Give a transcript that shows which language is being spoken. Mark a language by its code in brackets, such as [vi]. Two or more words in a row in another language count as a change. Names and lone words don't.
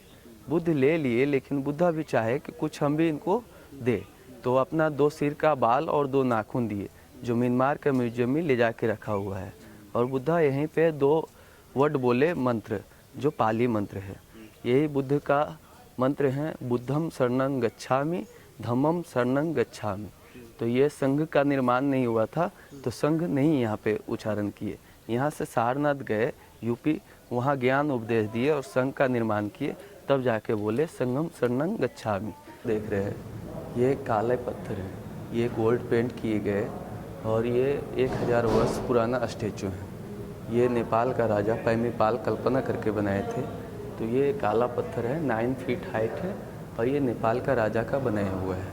[hi] बुद्ध ले लिए, लेकिन बुद्धा भी चाहे कि कुछ हम भी इनको दे। तो अपना 2 सिर का बाल और 2 नाखून दिए, जो म्यांमार का म्यूजियम में ले जाके रखा हुआ है। और बुद्धा यहीं पे 2 वर्ड बोले मंत्र, जो पाली मंत्र है। यही बुद्ध का मंत्र है, [pi] बुद्धम शरणं गच्छामि, धम्मम शरणं गच्छामि। [hi] तो ये संघ का निर्माण नहीं हुआ था, तो संघ नहीं यहाँ पे उच्चारण किए। यहाँ से सारनाथ गए यूपी, वहाँ ज्ञान उपदेश दिए और संघ का निर्माण किए, तब जाके बोले [pi] संगम शरणं गच्छामि। [hi] देख रहे हैं ये काले पत्थर है, ये गोल्ड पेंट किए गए और ये 1000 वर्ष पुराना स्टेचू है। ये नेपाल का राजा पैमीपाल कल्पना करके बनाए थे। तो ये काला पत्थर है, 9 फीट हाइट है और ये नेपाल का राजा का बनाया हुआ है।